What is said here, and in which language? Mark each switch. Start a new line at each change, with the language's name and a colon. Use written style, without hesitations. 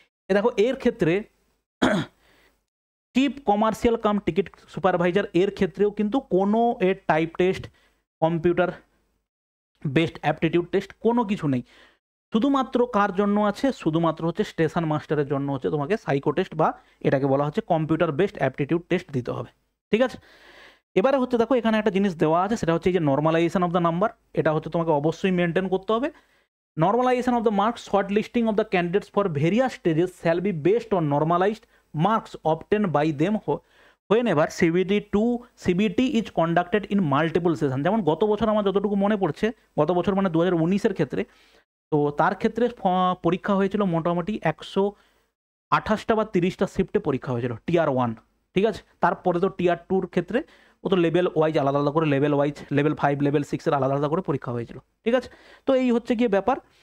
Bangla: দেখো এর ক্ষেত্রে chief commercial cum ticket supervisor এর ক্ষেত্রেও কিন্তু কোনো এর type test computer based aptitude test কোনো কিছু নেই, শুধুমাত্র কার জন্য আছে, শুধুমাত্র হচ্ছে স্টেশন মাস্টারের জন্য হচ্ছে তোমাকে সাইকো টেস্ট বা এটাকে বলা হচ্ছে কম্পিউটার বেসড অ্যাপটিটিউড টেস্ট দিতে হবে, ঠিক আছে। এবারে হচ্ছে দেখো এখানে একটা জিনিস দেওয়া আছে, সেটা হচ্ছে এই যে
English: normalisation of the number,
Bangla: এটা হচ্ছে তোমাকে অবশ্যই মেনটেন করতে হবে।
English: Normalization of the marks, shortlisting of the candidates for various stages shall be based on normalized marks obtained by them whenever CBT is conducted in multiple sessions।
Bangla: যেমন গত বছর আমার যতটুকু মনে পড়ছে, গত বছর মানে 2019-এর ক্ষেত্রে, তো তার ক্ষেত্রে পরীক্ষা হয়েছিল মোটামুটি 128টা বা 30টা শিফটে পরীক্ষা হয়েছিল টিয়ার 1, ঠিক আছে। তারপরে তো টিয়ার 2-র ক্ষেত্রে ও তো লেভেল ওয়াইজ আলাদা আলাদা করে, লেভেল ওয়াইজ লেভেল 5 লেভেল 6-এর আলাদা আলাদা করে পরীক্ষা হয়েছিল, ঠিক আছে। তো এই হচ্ছে গিয়ে ব্যাপার।